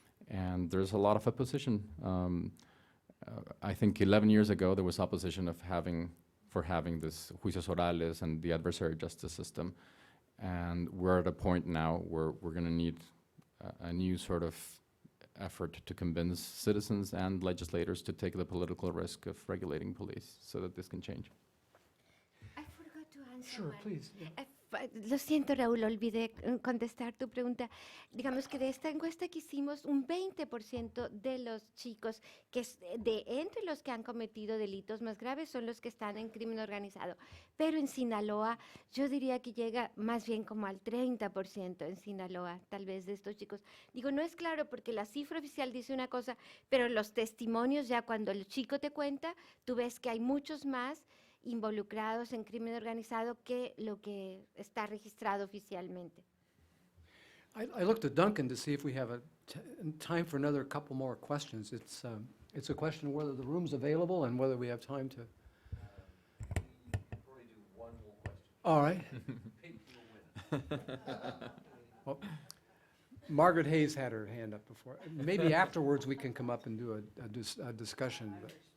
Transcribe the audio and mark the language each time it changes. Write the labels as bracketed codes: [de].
[en] And there's a lot of opposition. I think 11 years ago there was opposition for having this juicios orales and the adversary justice system. And we're at a point now where we're going to need a new sort of effort to convince citizens and legislators to take the political risk of regulating police so that this can change. I forgot to answer. Sure, please. [es] Lo siento, Raúl, olvidé contestar tu pregunta. Digamos que de esta encuesta que hicimos, un 20% de los chicos entre los que han cometido delitos más graves son los que están en crimen organizado. Pero en Sinaloa, yo diría que llega más bien como al 30% en Sinaloa, tal vez, de estos chicos. Digo, no es claro porque la cifra oficial dice una cosa, pero los testimonios, ya cuando el chico te cuenta, tú ves que hay muchos más involucrados en crimen organizado que lo que está registrado oficialmente. [en] I looked at Duncan to see if we have time for another couple more questions. It's a question of whether the room's available and whether we have time to. Probably do one more question. All right. Well, Margaret Hayes had her hand up before. Maybe afterwards we can come up and do a discussion. But.